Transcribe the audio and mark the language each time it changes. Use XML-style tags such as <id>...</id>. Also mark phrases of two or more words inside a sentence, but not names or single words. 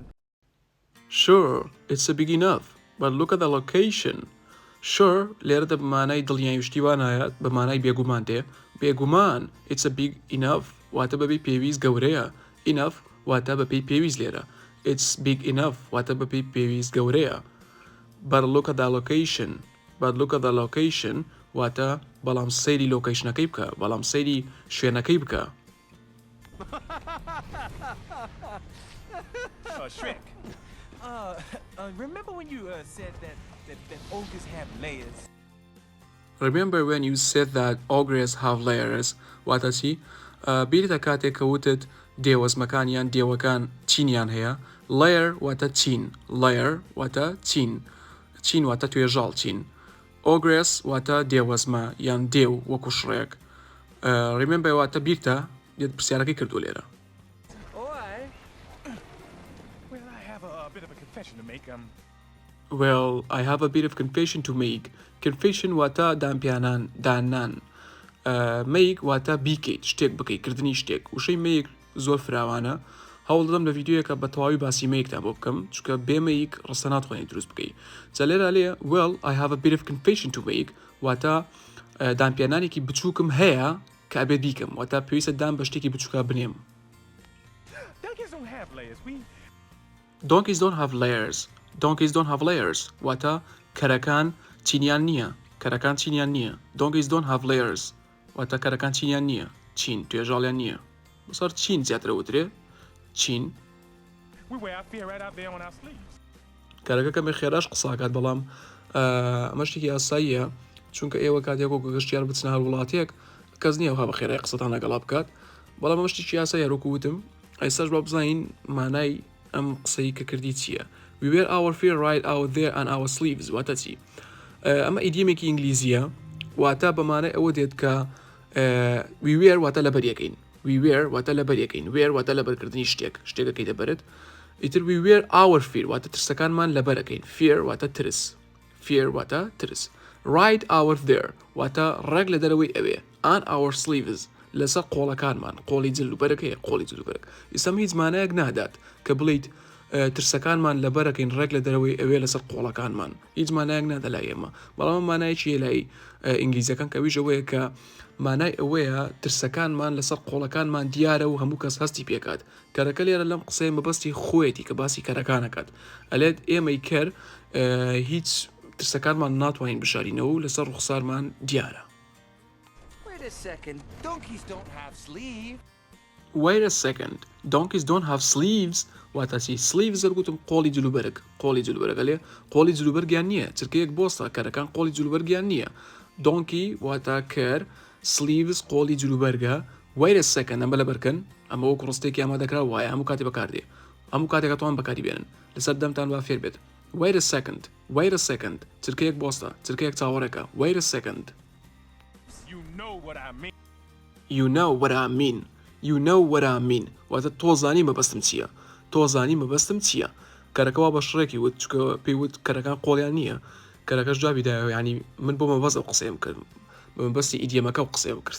<en>Sure, it's a big enough, but look at the location.</en> <ckb>Sure لێرەدا بمانای دڵنیایشتیوان هەیە بەمانای بێگومان دێ بێگومان</ckb> <en>it's a big enough</en> <ckb>واتە بەبێ پێویست گەورەیە enough واتە بەپێی پێویست لێرە</ckb> <en>it's big enough</en> <ckb>واتە بەپێی پێویست گەورەیە</ckb> <en>but look at the location</en> <ckb>واتە بەڵام سەیری لۆکیشنەکەی بکە بەڵام سەیری شوێنەکەی بکە.</ckb> <en>Shrek. Remember when you said that ogres have layers? Remember when you said that ogres have layers</en> <ckb>واتە چی؟ بیرتە کاتێک کە وتت دێوەزمەکانیان دێوەکان چینیان هەیە layer واتە چین layer واتە چین واتە توێژاڵ چین ogres واتە دێوەزمە یان دێو وەکو شڕێک remember واتە بیرتە یەت پرسیارەکەی کردو لێرە.</ckb> <en>Well, I have a bit of a confession to make. Well, I have a bit of confession to make.</en> <ckb>Confession واتە دامپیانان دانان make واتە بیکەیت شتێک بکەیت کردنی شتێک وشەی make زۆر فراوانە هەوڵ دەدەم لە ڤیددیۆیەکە بە تەواوی باسی مەیکتان بۆ بکەم چونکە بێ مەیک ڕستە ناتوانێت دروست بکەیت جا لێرە لێ</ckb> <en>well I have a bit of confession to make</en> <ckb>واتە دامپیانانێکی بچووکم هەیە کە ئەبێت بیکەم واتە پێویستە دام بە شتێکی بچووکە بنێم.</ckb> <en>Donkeys don't have layers. Donkeys don't have layers</en> <ckb>واتە کەرەکان چینیان نییە</ckb> <en>donkeys don't have layers</en> <ckb>واتە کەرەکان چینیان نییە چین توێژاڵیان نییە بەسەر چین زیاترە وترێ چین</ckb> <en>We wear our fear right out there on our sleeves.</en> <ckb>کارەکە کەمێ خێراش قساکات بەڵام ئەمە شتێکی ئاساییە چونکە ئێوە کاتێک وەکو گەشتیار بچنە هەر وڵاتێک کەس نییە وها بە خێرای قسەتان لەگەڵا بکات بەڵام ئەمە شتێکی ئاساییە وەکو وتم ئێستاش با بزانین مانای ئەم قسەی کە کردی چییە.</ckb> <en>We wear our fear right out there on our sleeves</en> <ckb>واتە چی؟ ئەمە ئیدیمێکی ئینگلیزیە واتە بەمانای ئەوە دێت کە</ckb> <en>we wear</en> <ckb>واتە لەبەریەکەین</ckb> <en>we wear</en> <ckb>واتە لەبەریەکەین wear واتە لەبەرکردنی شتێکەکەی دەبرێت ئیتر</ckb> <en>we wear our fear</en> <ckb>واتە ترسەکانمان لەبەرەکەین fear واتە ترس</ckb> <en>right out there</en> <ckb>واتە ڕێک لە دەرەوەی ئەوێ</ckb> <en>on our sleeves</en> <ckb>لەسەر قۆڵەکانمان قۆڵی جلوبەرەکەیە قۆڵی جلوبەرەک ئیسەم هیچ مانایەک نادات کە بڵیت ترسەکانمان لەبەرەکەین ڕێک لە دەرەوەی ئەوێ لەسەر قۆڵەکانمان هیچ مانایەک نادا لای ئێمە بەڵام مانایەکی لای ئینگلیزیەکان کەویش ئەوەیە کە مانای ئەوەیە ترسەکانمان لەسەر قۆڵەکانمان دیارە و هەموو کەس هەستی پێکات کەرەکە لێرە لەم قسەی مەبەستی خۆیەتی کە باسی کەرەکانەکات ئەلێت ئێمەی کەر هیچ ترسەکانمان ناتوانین بشارینەوە و لەسەر ڕوخسارمان دیارە.</ckb> <en>Wait a second. Donkeys don't have sleeves. Wait a second. Donkeys don't have sleeves.</en> <ckb>واتە چی؟ sleeves گوتم قۆڵی جلوبەرگ لێ قۆڵی جلوبەرگیان نییە چرکەیەک بۆستە کەرەکان قۆڵی جلوبەرگیان نییە donkey واتە کەر sleeves قۆڵی جلوبەرگە</ckb> <en>wait a second</en> <ckb>ئەمە لەبەرکەن ئەمە وەکو ڕستێکی ئامادەکرا وایە هەموو کاتێ بەکاردێ هەموو کاتێک توان بەکاری بێنن لەسەر دەمتان وا فێر بێت</ckb> <en>wait a second</en> <ckb>چرکەیەک بۆستە چرکەیەک چاوەڕێکە</ckb> <en>wait a second you know what I mean</en> <ckb>واتە تۆزانی مەبەستم چییە کەرەکەوا بە شڕێکی وت چکە پێی وت کەرەکان قۆڵیان نییە کەرەکەش جوابیدایەوە ینی من بۆ مەبەست ئەو قسەیم کرد بە مەبەستی ئیدیەمەکە و قسەیەوە کرد.</ckb>